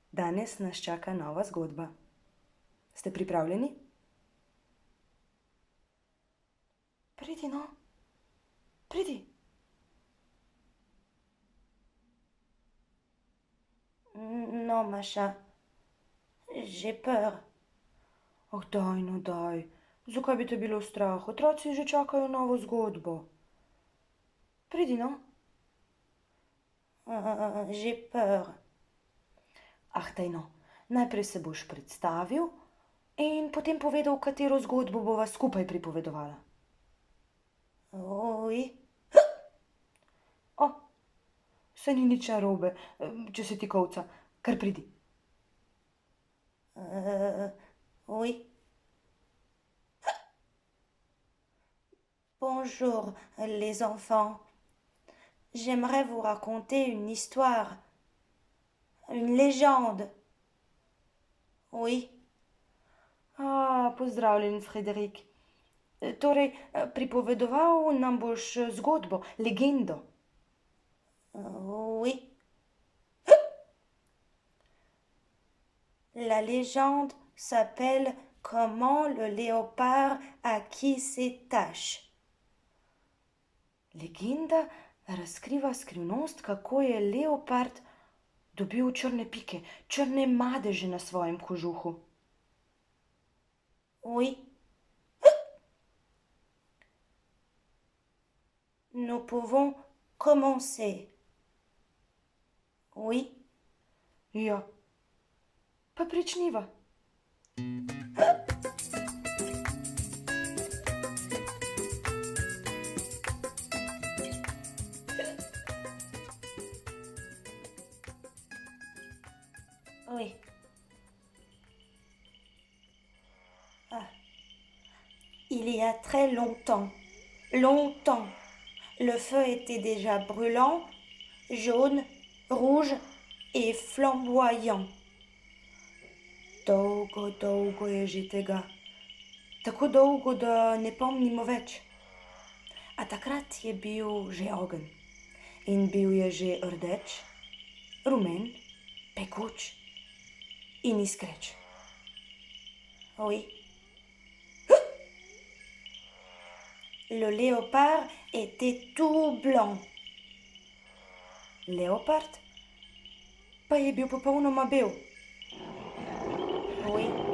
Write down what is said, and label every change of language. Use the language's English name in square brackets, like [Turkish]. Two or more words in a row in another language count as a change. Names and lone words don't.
[Slovenian] Danes nas čaka nova zgodba. Ste pripravljeni? Pridi, no. Pridi. [French] Non, Macha. J'ai peur. [Slovenian] Oh, daj, no daj. Zakaj bi te bilo strah? Otroci že čakajo novo zgodbo. Pridi, no. [French] J'ai peur. [Slovenian] Ah, daj, no. Najprej se boš predstavil in potem povedal, katero zgodbo bova skupaj pripovedovala. [French] Oui. [Slovenian] Oh, saj ni nič narobe, če se ti kolca. Kar pridi. [French] Oui. Bonjour, les enfants. J'aimerais vous raconter une histoire, une légende. Oui. [Slovenian] Pozdravljen, Frederik. Torej, pripovedoval nam boš zgodbo, legendo. [French] Oui. La légende s'appelle Comment le léopard acquit ses taches. [Slovenian] Legenda razkriva skrivnost, kako je leopard dobil črne pike, črne madeže na svojem kožuhu. [French] Oui. Nous pouvons commencer. Oui. [Slovenian] Ja, pa pričniva. [French] Oui. Il y a très longtemps, le feu était déjà brûlant, jaune, rouge et flamboyant. [Slovenian] Dolgo je že tega. Tako dolgo, da ne pomnimo več. A takrat je bil že ogenj. In bil je že rdeč, rumen, pekoč in iskreč. [French] Oui. Le léopard était tout blanc. [Slovenian] Leopard pa je bil popolnoma bel. [French] Oui.